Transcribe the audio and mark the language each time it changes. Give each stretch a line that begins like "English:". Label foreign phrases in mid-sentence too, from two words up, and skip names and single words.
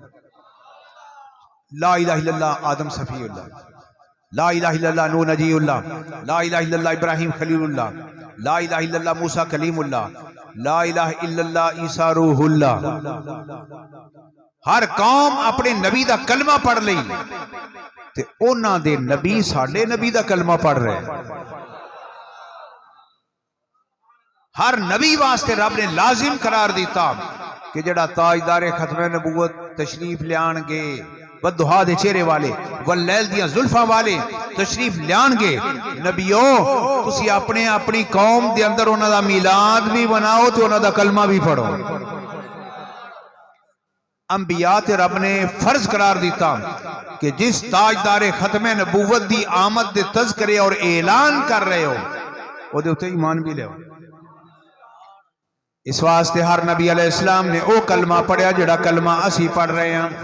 Arabic: لا الہ الا اللہ آدم صفی اللہ، لا الہ الا اللہ نوح نجی اللہ، لا الہ الا اللہ ابراہیم خلیل اللہ، لا الہ الا اللہ موسیٰ کلیم اللہ، لا الہ الا اللہ عیسیٰ روح اللہ.
Punjabi: ہر قوم اپنے نبی دا کلمہ پڑھ لئی تے اونا دے نبی ساڑھے نبی دا کلمہ پڑھ رہے. ہر نبی واسطے رب نے لازم قرار دیتا کہ جڑا تاجدار ختم نبوت تشریف لیان گے، والضحیٰ دے چہرے والے، واللیل دیاں زلفاں والے تشریف لیان گے، نبیوں تسی اپنے اپنی قوم دے اندر انہاں دا میلاد بھی بناؤ تو انہاں دا کلمہ بھی پڑھو. انبیاء تے رب نے فرض قرار دیتا کہ جس تاجدار ختم نبوت دی آمد دے تذکرے اور اعلان کر رہے ہو وہ دے اتے ایمان بھی لے ہو. اس واسطے ہر نبی
Arabic: علیہ السلام
Punjabi: نے او کلمہ پڑھیا جڑا کلمہ اسی پڑھ رہے ہیں.